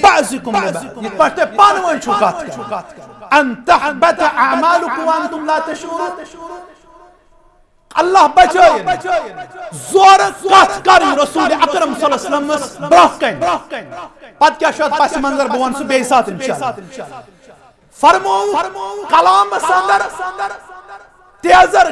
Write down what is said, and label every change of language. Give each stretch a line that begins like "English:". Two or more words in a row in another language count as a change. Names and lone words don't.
Arabic: بعضكم لبعض
Kashmiri: یِتھ پٲٹھۍ تُہۍ پانہٕ ؤنۍ چھِو کتھ کران
Arabic: ان تحبط اعمالكم وانتم لا تشعرون
Kashmiri: اللہ بچائن زور کتھ کرن رسول اکرم
Arabic: صلی اللہ علیہ
Kashmiri: وسلم برونٛہہ کن پتہٕ کیاہ چھُ اتھ پس منظر بہٕ ونہٕ سُہ بیٚیہِ ساتہٕ انشاءاللہ فرموو کلامس اندر تیزر